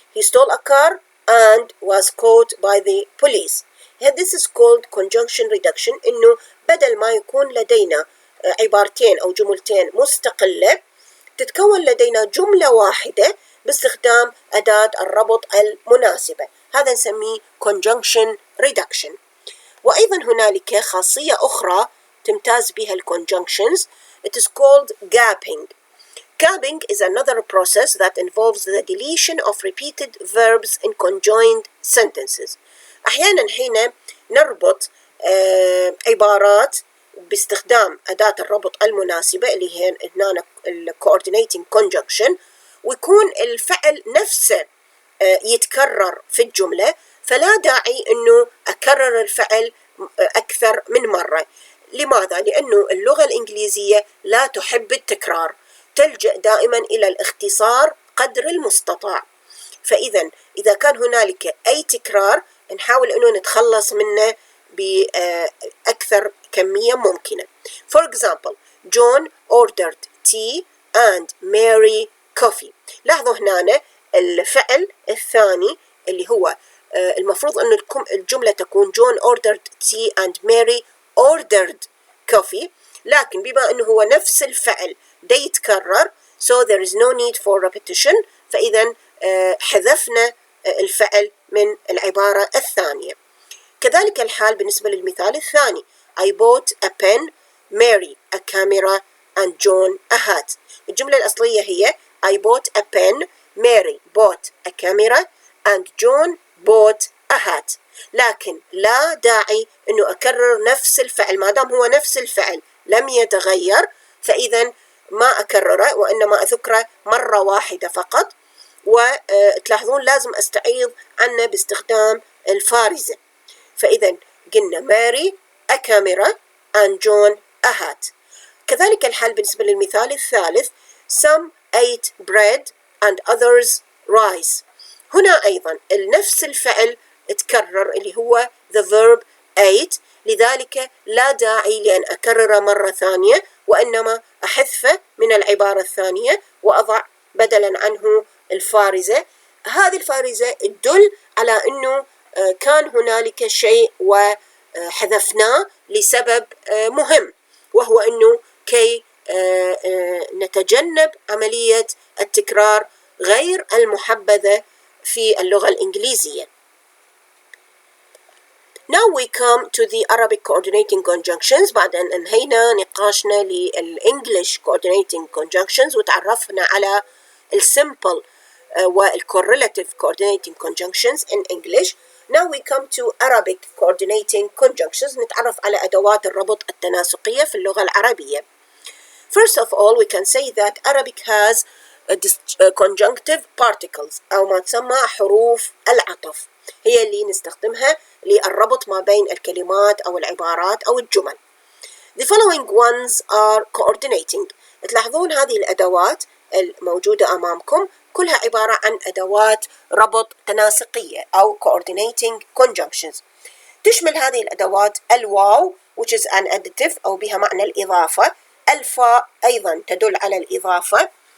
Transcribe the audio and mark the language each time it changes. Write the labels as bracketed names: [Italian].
[English] He stole a car and was caught by the police. This is called conjunction reduction. [Arabic] إنه بدل ما يكون لدينا عبارتين أو جملتين مستقلة، تتكون لدينا جملة واحدة باستخدام أداة الربط المناسبة. هذا نسميه conjunction reduction. وأيضا هنالك خاصية أخرى تمتاز بها conjunctions. [English] It is called gapping. Gapping is another process that involves the deletion of repeated verbs in conjoined sentences. [Arabic] أحيانا حين نربط عبارات باستخدام أداة الربط المناسبة اللي هي هنا coordinating conjunction، ويكون الفعل نفسه يتكرر في الجملة، فلا داعي أنه أكرر الفعل أكثر من مرة. لماذا؟ لأنه اللغة الإنجليزية لا تحب التكرار، تلجأ دائما إلى الاختصار قدر المستطاع. إذا كان هنالك أي تكرار نحاول أنه نتخلص منه بأكثر كمية ممكنة. [English] For example, John ordered tea and Mary coffee. [Arabic] لاحظوا هنا الفعل الثاني اللي هو المفروض أن الجملة تكون [English] John ordered tea and Mary ordered coffee، [Arabic] لكن بما أنه هو نفس الفعل دا يتكرر [English] so there is no need for repetition، [Arabic] فإذا حذفنا الفعل من العبارة الثانية. كذلك الحال بالنسبة للمثال الثاني [English] I bought a pen, Mary a camera and John a hat. [Arabic] الجملة الأصلية هي [English] I bought a pen, Mary bought a camera and John bought a hat. [Arabic] لكن لا داعي أنه أكرر نفس الفعل، ما دام هو نفس الفعل لم يتغير فإذا ما أكرره وإنما أذكره مرة واحدة فقط. وتلاحظون لازم أستعيض عنه باستخدام الفارزة. فإذا قلنا [English] Mary a camera and John a hat. [Arabic] كذلك الحال بالنسبة للمثال الثالث [English] Some ate bread and others rice. [Arabic] هنا أيضا نفس الفعل اتكرر اللي هو [English] the verb ate، [Arabic] لذلك لا داعي لأن أكرره مرة ثانية وإنما أحذفه من العبارة الثانية وأضع بدلا عنه الفارزة. هذه الفارزة تدل على أنه كان هنالك شيء وحذفناه لسبب مهم، وهو أنه كي نتجنب عملية التكرار غير المحبذة في اللغة الإنجليزية. [English] Now we come to the Arabic coordinating conjunctions. [Arabic] بعد أن أنهينا نقاشنا للإنجليش coordinating conjunctions وتعرفنا على الsimple والcorrelative [English] coordinating conjunctions in English. Now we come to Arabic coordinating conjunctions. [Arabic] نتعرف على أدوات الربط التناسقية في اللغة العربية. [English] First of all, we can say that Arabic has conjunctive particles [Arabic] أو ما تسمى حروف العطف، هي اللي نستخدمها للربط ما بين الكلمات أو العبارات أو الجمل. [English] The following ones are coordinating. [Arabic] تلاحظون هذه الأدوات الموجودة أمامكم كلها عبارة عن أدوات ربط تناسقية أو coordinating conjunctions. تشمل هذه الأدوات الواو [English] which is an additive [Arabic] أو بها معنى الإضافة، الفاء أيضا تدل على الإضافة،